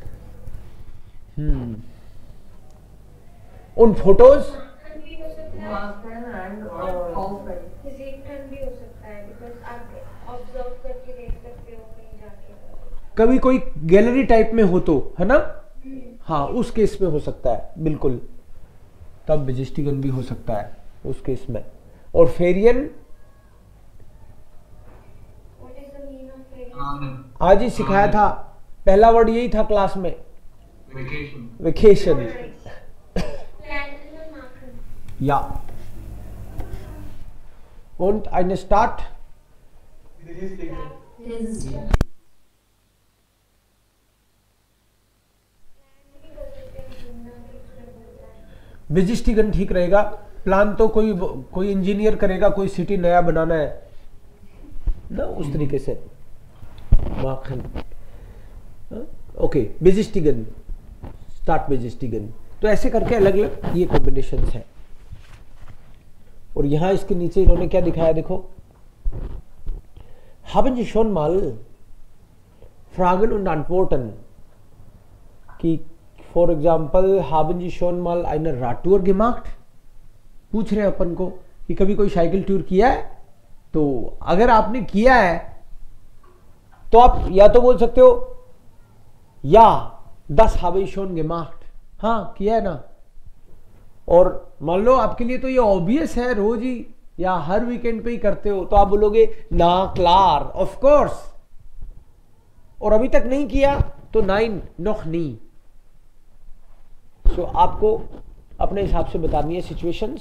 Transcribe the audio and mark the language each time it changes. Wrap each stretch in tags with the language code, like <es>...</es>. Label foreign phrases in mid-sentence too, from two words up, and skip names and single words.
<hi>उन फोटोज कभी कोई गैलरी टाइप में हो तो, है ना, हाँ उस केस में हो सकता है बिल्कुल, तब बेजिस्टिगन भी हो सकता है उस केस में। और फेरियन आज ही सिखाया था, पहला वर्ड यही था क्लास में, वेकेशन।</hi> <de>या und eine Stadt,</de> <hi>बेजिस्टिगन ठीक रहेगा। प्लान तो कोई इंजीनियर करेगा, कोई सिटी नया बनाना है ना, उस तरीके से माखन।</hi> <de>Okay besichtigen, Stadt besichtigen.</de> <hi>तो ऐसे करके अलग अलग ये कॉम्बिनेशंस है। और यहां इसके नीचे इन्होंने क्या दिखाया देखो,</hi> <de>haben Sie schon mal Fragen und Antworten, कि</de> <en>for example</en> <de>haben Sie schon mal eine Radtour gemacht,</de> <hi>पूछ रहे हैं अपन को कि कभी कोई साइकिल टूर किया है। तो अगर आपने किया है तो आप या तो बोल सकते हो या</hi> <de>das habe ich schon gemacht,</de> <hi>हाँ किया है ना। और मान लो आपके लिए तो ये ऑब्वियस है, रोज ही या हर वीकेंड पे ही करते हो, तो आप बोलोगे ना क्लार,</hi> <en>of course.</en> <hi>और अभी तक नहीं किया तो</hi> <de>Nein, noch nie.</de> <hi>सो आपको अपने हिसाब से बतानी है सिचुएशंस।</hi>